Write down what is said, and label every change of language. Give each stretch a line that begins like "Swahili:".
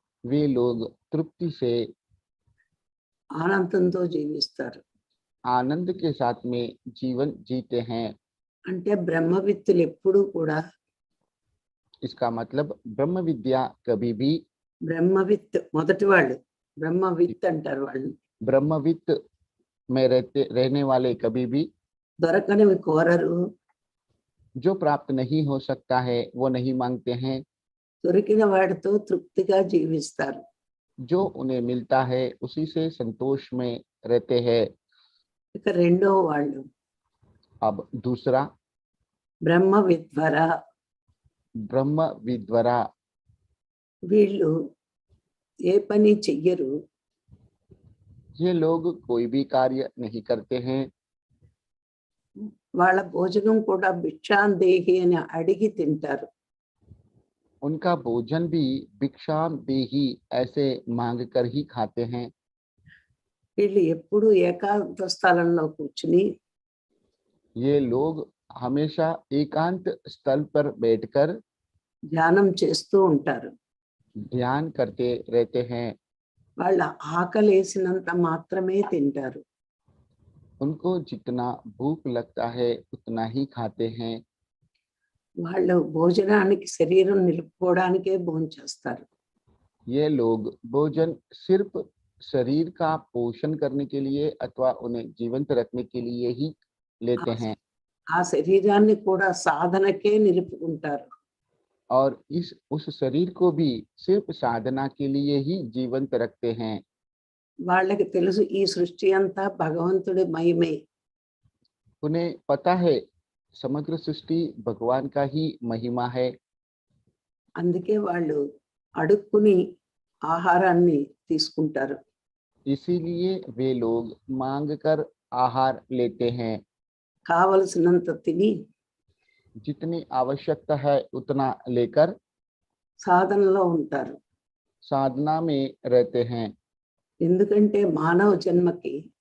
Hindi: वे लोग तृप्ति से
Telugu: ఆనందంతో జీవిస్తారు.
Hindi: आनंद के साथ में जीवन जीते हैं।
Telugu: అంటే బ్రహ్మవిత్తులు ఎప్పుడూ కూడా
Hindi: इसका मतलब ब्रह्म विद्या कभी भी
Telugu: బ్రహ్మవిత్ మొదటి వాళ్ళు బ్రహ్మవిత్ అంటారు వాళ్ళు.
Hindi: ब्रह्मवित्त में रहने वाले कभी भी
Telugu: దొరకనివి కోరరు,
Hindi: जो प्राप्त नहीं हो सकता है वो नहीं मांगते हैं,
Telugu: దొరికిన వాడితో తృప్తిగా జీవిస్తారు.
Hindi: जो उन्हें मिलता है उसी से संतोष में रहते हैं।
Telugu: ఇక రెండో వాళ్ళు
Hindi: अब दूसरा
Telugu: బ్రహ్మ విద్వర.
Hindi: ब्रह्म विद्वरा,
Telugu: వీళ్ళు ఏ పని చెయ్యరు,
Hindi: ये लोग कोई भी कार्य नहीं करते हैं,
Telugu: వాళ్ళ భోజనం కూడా భిక్షాందేహి అని అడిగి తింటారు.
Hindi: उनका भोजन भी भिक्षाम देही ऐसे मांग कर ही खाते हैं।
Telugu: వీళ్ళు ఎప్పుడు ఏకాంత స్థలంలో కూర్చుని
Hindi: ये लोग हमेशा एकांत स्थल पर बैठकर
Telugu: ధ్యానం చేస్తూ ఉంటారు.
Hindi: ध्यान करते रहते हैं।
Telugu: వాళ్ళ ఆకలేసినంత మాత్రమే తింటారు.
Hindi: उनको जितना भूख लगता है उतना ही खाते हैं।
Telugu: వాళ్ళు భోజనానికి శరీరం నిలుపుకోవడానికే భోంచేస్తారు.
Hindi: ये लोग भोजन सिर्फ शरीर का पोषण करने के लिए अथवा उन्हें जीवंत रखने के लिए ही लेते हैं
Telugu: ఆ శరీరాన్ని కూడా సాధనకే నిలుపుకుంటారు.
Hindi: और उस शरीर को भी सिर्फ साधना के लिए ही जीवंत रखते हैं।
Telugu: వాళ్ళకి తెలుసు ఈ సృష్టి అంతా భగవంతుడి మహిమే.
Hindi: उन्हें पता है समग्र सृष्टि भगवान का ही महिमा है,
Telugu: అందుకే వాళ్ళు అడుక్కుని ఆహారాన్ని తీసుకుంటారు.
Hindi: इसीलिए वे लोग मांग कर आहार लेते हैं।
Telugu: కావలసినంత తిని
Hindi: जितनी आवश्यकता है उतना लेकर
Telugu: సాధనలో ఉంటారు.
Hindi: साधना में रहते हैं,
Telugu: ఎందుకంటే మానవ జన్మకి